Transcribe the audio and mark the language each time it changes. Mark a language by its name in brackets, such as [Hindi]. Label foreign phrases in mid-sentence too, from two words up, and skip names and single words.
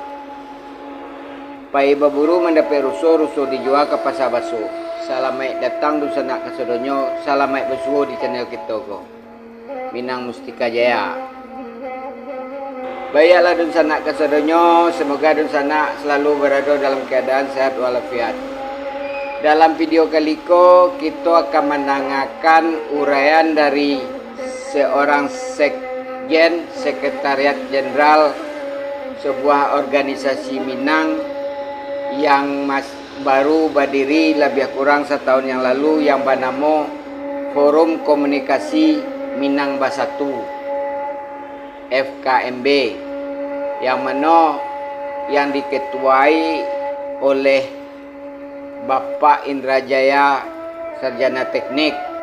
[Minangkabau] Pai baburu mendapat rusuh dijual ke pasar baso. Salamai datang du sanak kasadonyo, salamai besuo di channel kita ko. Minang Mustika Jaya. Baiklah dun sanak kasadonyo, semoga dun sanak selalu berada dalam keadaan sehat walafiat. Dalam video kali ko kita akan menanyakan uraian dari seorang [Indonesian] sekjen sekretariat jenderal sebuah organisasi Minang yang baru berdiri lebih kurang setahun yang lalu, yang bernama Forum Komunikasi Minang Bersatu FKMB, yang mana yang diketuai oleh Bapak Indrajaya Sarjana Teknik.